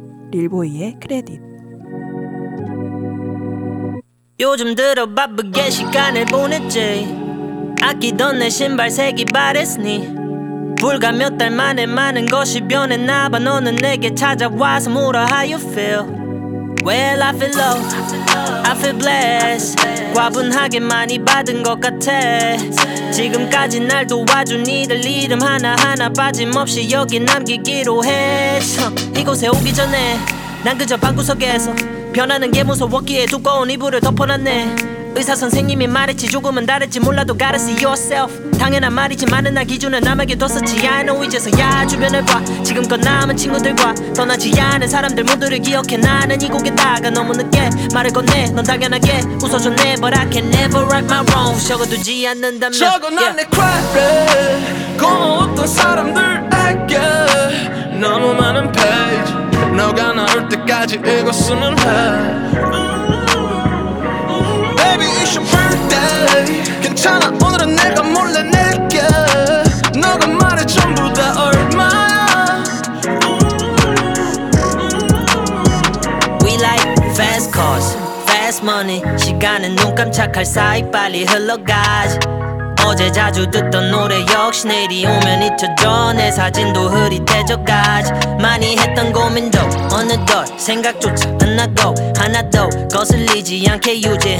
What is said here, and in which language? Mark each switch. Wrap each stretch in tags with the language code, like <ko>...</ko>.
<ko>릴보이의 크레딧. 요즘 들어 바쁘게 시간을 보냈지. 아끼던 내 신발 색이 바랬으니 불과 몇 달 만에 많은 것이 변했나 봐. 너는 내게 찾아와서 물어</ko> <en>how you feel. Well I feel low, I feel blessed.</en> <ko>과분하게 많이 받은 것 같아. 지금까지 날 도와준 니들 이름 하나하나 빠짐없이 여기 남기기로 했어. 이곳에 오기 전에 난 그저 방구석에서 변하는 게 무서웠기에 두꺼운 이불을 덮어놨네. 의사선생님이 말했지 조금은 다를지 몰라도</ko> <en>gotta see yourself.</en> <ko>당연한 말이지만은 나 기준은 남에게 뒀었지.</ko> <en>I know</en> <ko>이제서야 주변을 봐. 지금껏 남은 친구들과 떠나지 않은 사람들 모두를 기억해. 나는 이 곡에다가 너무 늦게 말을 건네. 넌 당연하게 웃어줬네.</ko> <en>But I can never write my wrongs.</en> <ko>적어두지 않는다면 적어놔 내 과거. 고마웠던 사람들에게 너무 많은 페이지 너가 나올 때까지 읽었으면 해.</ko> <en>Baby it's your birthday.</en> <ko>괜찮아 오늘은 내가 몰래 낼게. 너가 말해 전부 다 얼마야.</ko> <en>We like fast cars, fast money.</en> <ko>시간은 눈 깜짝할 사이 빨리 흘러가지. 어제 자주 듣던 노래 역시 내일이 오면 잊혀져. 내 사진도 흐릿해져가지. 많이 했던 고민도 어느덧 생각조차 안 나고 하나 더 거슬리지 않게 유지.</ko>